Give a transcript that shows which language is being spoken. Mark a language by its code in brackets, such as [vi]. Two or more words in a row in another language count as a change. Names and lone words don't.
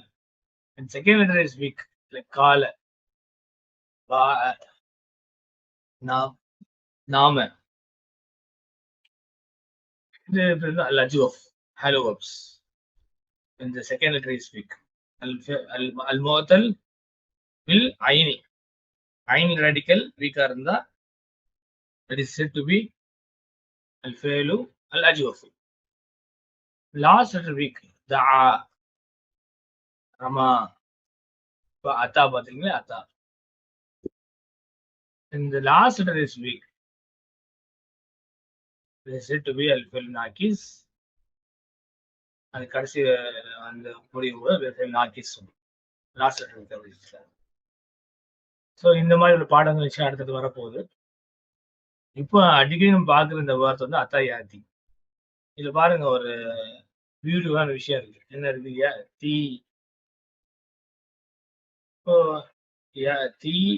[en] And second letter is weak, like [ar] قال، باع، نام. இது الأجوف, ஹலோ வப்ஸ். [en] இந்த second letter is weak. [ar] المعتل بالعين. [en] ஐன் radical weak இருந்தா that is said to be [ar] الفعل الأجوف. [en] Last letter weak, [ar] دعا، رمى، أتى [en] பாத்தீங்களா ata. And the last letter is weak. It is said to be [ar] الفعل الناقص. [ta] அது கடைசி அந்த முடிவு [ar] الفعل الناقص. [en] last letter. [ta] ஸோ இந்த மாதிரி ஒரு பாடங்கள் வச்சு அடுத்தது வரப்போகுது. இப்போ அடிக்கடி நம்ம பார்க்குற இந்த வார்த்தை வந்து [ar] أتى يأتي. [ta] இதுல பாருங்க ஒரு பியூட்டிஃபுல்லான விஷயம் இருக்கு. என்ன இருக்கு? யாத்தி. இப்போ யாத்தி